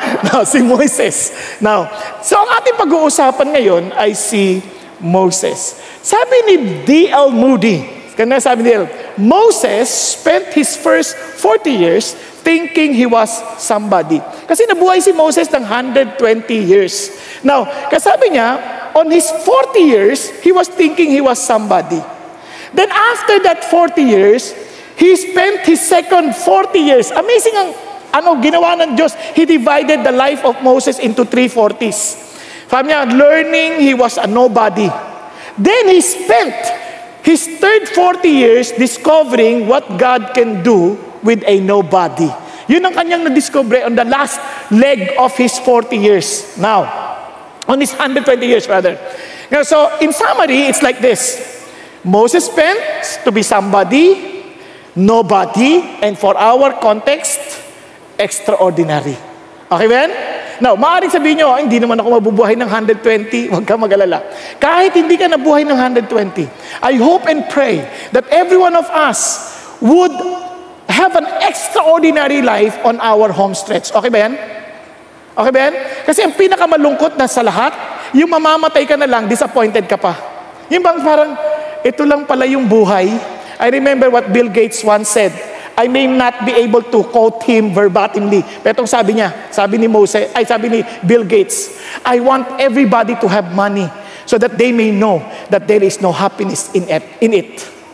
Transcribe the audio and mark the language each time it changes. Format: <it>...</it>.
<tl>Now, si Moises. Now, so ang ating pag-uusapan ngayon ay si Moses. Sabi ni D.L.</tl> <en>Moody,</en> <tl>kanina sabi ni</tl> <en>D.L., Moses spent his first 40 years thinking he was somebody.</en> <tl>Kasi nabuhay si Moses ng 120 years.</tl> <en>Now,</en> <tl>kasabi niya,</tl> <en>on his 40 years, he was thinking he was somebody. Then after that 40 years, he spent his second 40 years.</en> <tl>Amazing ang ginawa ng Diyos.</tl> <en>He divided the life of Moses into 3 40s.</en> <tl>Sabi niya,</tl> <en>learning he was a nobody. Then he spent his third 40 years discovering what God can do with a nobody.</en> <tl>Yun ang kanyang na-discover</tl> <en>on the last leg of his 40 years. Now, on his 120 years rather. Now, so, in summary, it's like this. Moses spent to be somebody, nobody, and for our context, extraordinary. Okay, Ben?</en> <tl>Now, maaaring sabihin nyo, hindi naman ako mabubuhay ng 120. Huwag ka mag-alala. Kahit hindi ka nabuhay ng 120,</tl> <en>I hope and pray that every one of us would have an extraordinary life on our home stretch. Okay, Ben? Okay, Ben?</en> <tl>Kasi ang pinakamalungkot na sa lahat, yung mamamatay ka na lang, disappointed ka pa. Yung bang parang, ito lang pala yung buhay.</tl> <en>I remember what Bill Gates once said. I may not be able to quote him verbatimly.</en> <tl>Pero sabi niya, sabi ni Bill Gates,</tl> <en>I want everybody to have money so that they may know that there is no happiness in it.</en>